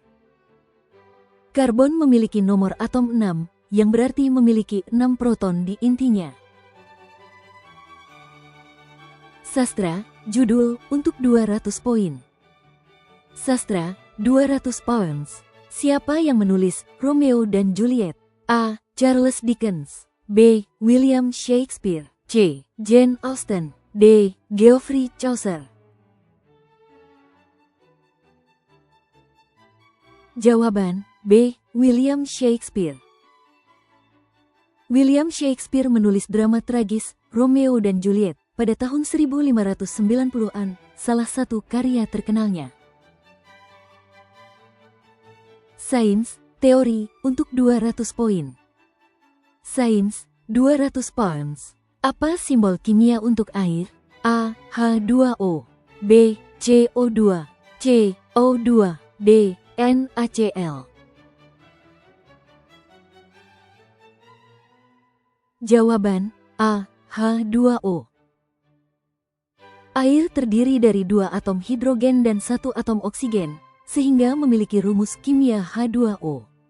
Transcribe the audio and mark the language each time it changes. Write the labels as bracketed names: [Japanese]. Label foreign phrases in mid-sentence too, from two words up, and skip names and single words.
[Indonesian] Karbon memiliki nomor atom 6, yang berarti memiliki 6 proton di intinya. Sastra, judul, untuk 200 poin. Sastra, 200 pounds. Siapa yang menulis Romeo dan Juliet? A. Charles Dickens. B. William Shakespeare. C. Jane Austen. D. Geoffrey Chaucer. Jawaban B. William Shakespeare. William Shakespeare menulis drama tragis Romeo dan Juliet pada tahun 1590-an, salah satu karya terkenalnya. Sains, teori, untuk 200 poin. Sains, 200 pounds. Apa simbol kimia untuk air? A. H2O. B. CO2. C. O2. D. NaCl. Jawaban A. H2O. Air terdiri dari 2 atom hidrogen dan 1 atom oksigen, sehingga memiliki rumus kimia H2O.